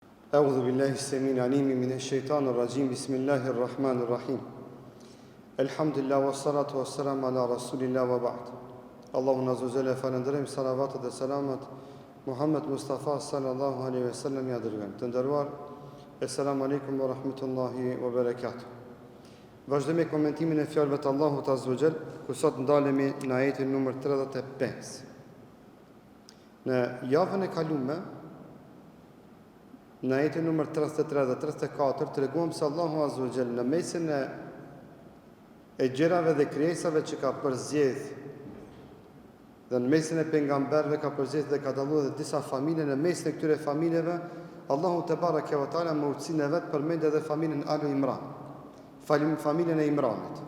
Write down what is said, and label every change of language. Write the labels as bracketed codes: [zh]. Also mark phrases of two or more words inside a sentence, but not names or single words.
[ar] أعوذ بالله السميع العليم من الشيطان الرجيم بسم الله الرحمن الرحيم الحمد لله والصلاة والسلام على رسول الله وبعد اللهم عز وجل [sq] falënderojmë salavat dhe selamat Muhammed Mustafa [ar] صلى الله عليه وسلم [sq] ja dërgojmë. Të nderuar, [ar] السلام عليكم ورحمة الله وبركاته. [sq] Vazhdojmë me komentimin e fjalëve të Allahut [ar] عز وجل, [sq] ku sot ndalemi në ajetin numër 35. Në javën e kaluar në ajetin numër 33 dhe 34 treguam se Allahu [ar] عز وجل [sq] në mesin e gjërave dhe krijesave që ka përzgjedh dhe në mesin e pejgamberëve ka përzgjedh dhe ka dalluar dhe disa familje, në mesin e këtyre familjeve Allahu [ar] تبارك وتعالى [sq] me urtësinë e vet përmend edhe familjen Alu Imran, familjen e Imranit.